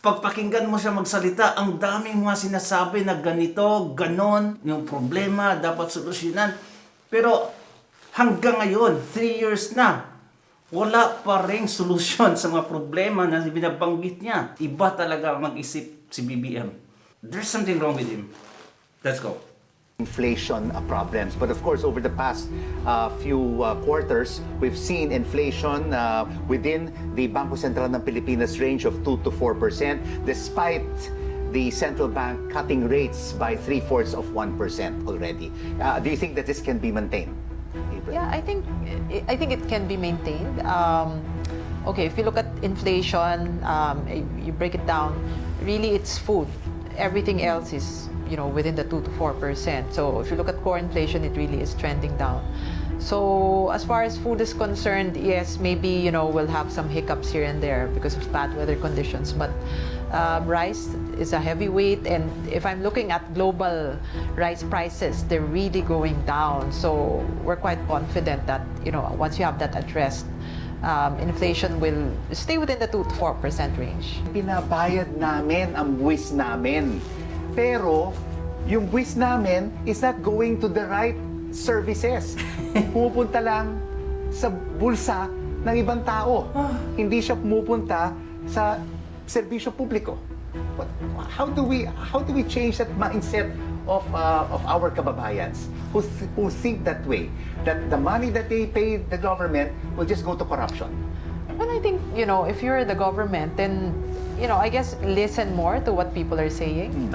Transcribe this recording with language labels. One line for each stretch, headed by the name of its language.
Filipino: Pagpakinggan mo siya magsalita, ang daming mga sinasabi na ganito, ganon, yung problema, dapat solusyonan. Pero hanggang ngayon, 3 years na, wala pa ring solusyon sa mga problema na binabanggit niya. Iba talaga mag-isip si BBM.
English: There's something wrong with him. Let's go. Inflation problems. But of course, over the past few quarters, we've seen inflation within the Bangko Sentral ng Pilipinas range of 2 to 4%, despite the central bank cutting rates by 3/4 of 1% already. Do you think that this can be maintained? April? Yeah, I think it can be maintained. Okay, if you look at inflation, you break it down, really it's food. Everything else is within the 2 to 4%. So if you look at core inflation, it really is trending down. So as far as food is concerned, yes, maybe we'll have some hiccups here and there because of bad weather conditions. But rice is a heavyweight, and if I'm looking at global rice prices, they're really going down. So we're quite confident that once you have that addressed, inflation will stay within the 2 to 4% range.
Filipino: Pinabayad namin ang buwis namin. Pero, yung buwis namin
English: is not going to the right services.
Filipino: Pumupunta lang sa bulsa ng ibang tao. Hindi siya pumupunta sa serbisyo publiko.
English: But how do we change that mindset of our kababayans who think that way, that the money that they pay the government will just go to corruption? Well, I think if you're the government, then I guess listen more to what people are saying.